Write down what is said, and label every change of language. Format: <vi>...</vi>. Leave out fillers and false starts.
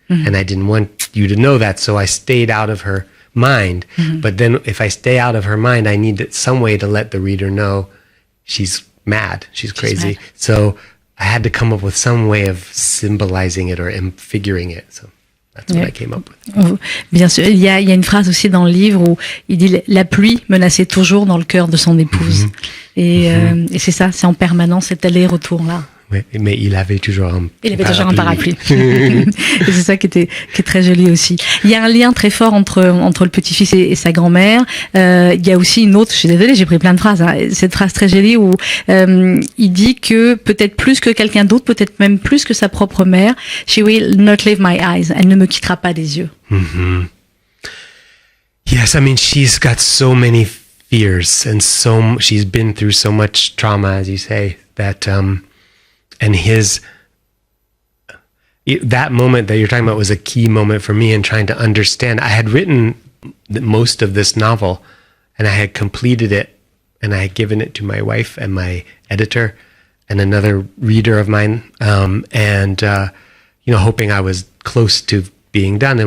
<en>And I didn't want you to know that, so I stayed out of her mind. But then if I stay out of her mind, I need some way to let the reader know she's mad, she's crazy. So I had to come up with some way of symbolizing it or figuring it. So that's what I came up with.</en> <fr>Bien sûr, il y a une phrase aussi dans le livre où il dit la pluie menaçait toujours dans le cœur de son épouse. Et c'est ça, c'est en permanence cet aller-retour là. Oui, mais il avait toujours un parapluie. Et c'est ça qui est très joli aussi. Il y a un lien très fort entre le petit-fils et sa grand-mère. Il y a aussi une autre, je suis désolée, j'ai pris plein de phrases, cette phrase très jolie où il dit que peut-être plus que quelqu'un d'autre, peut-être même plus que sa propre mère,</fr> <en>she will not leave my eyes.</en> <fr>Elle ne me quittera pas des yeux.</fr> <en>Yes, I mean, she's got so many fears, and she's been through so much trauma, as you say, that and that moment that you're talking about was a key moment for me in trying to understand. I had written most of this novel, and I had completed it, and I had given it to my wife and my editor and another reader of mine, and hoping I was close to being done.</en>